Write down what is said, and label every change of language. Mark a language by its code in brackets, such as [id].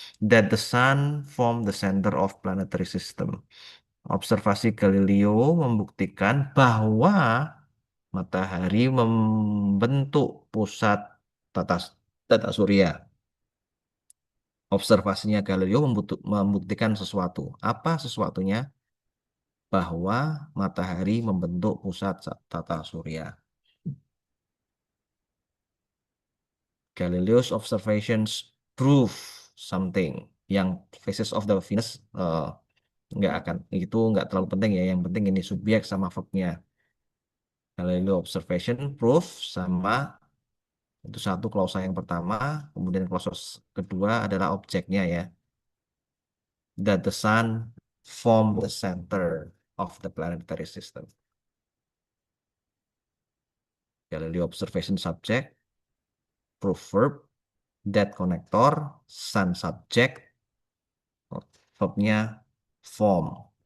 [en] That the sun form the center of planetary system. [id] Observasi Galileo membuktikan bahwa matahari membentuk pusat tata tata surya. Observasinya Galileo membuktikan sesuatu. Apa sesuatunya? Bahwa matahari membentuk pusat tata surya. [en] Galileo's observations prove something. [id] Yang [en] phases of the Venus [id] nggak akan itu nggak terlalu penting ya. Yang penting ini subjek sama verbnya. [en] Galileo observation proof [id] sama itu satu klausa yang pertama, kemudian klausa kedua adalah objeknya ya. [en] That the sun form the center of the planetary system. Galileo observation subject, proof verb, that connector, sun subject, verbnya form.